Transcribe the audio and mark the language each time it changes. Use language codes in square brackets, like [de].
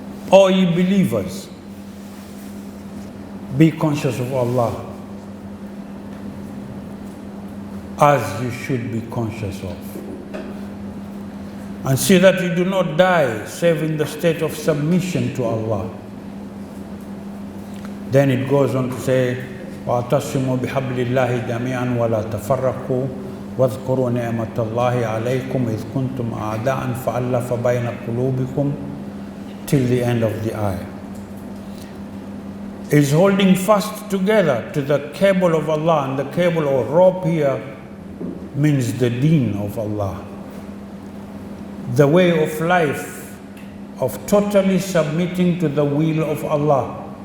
[en] O ye believers, be conscious of Allah as you should be conscious of. And see that you do not die save in the state of submission to Allah. Then it goes on to say, [ar] وَاعْتَصِمُوا بِحَبْلِ اللَّهِ جَمِيعًا وَلَا تَفَرَّقُوا وَاذْكُرُوا نِعْمَةَ اللَّهِ عَلَيْكُمْ إِذْ كُنْتُمْ أَعْدَاءً فَأَلَّفَ بَيْنَ قُلُوبِكُمْ [en] till the end of the ayah. Is holding fast together to the cable of Allah, and the cable or rope here means the deen of Allah. The way of life of totally submitting to the will of Allah.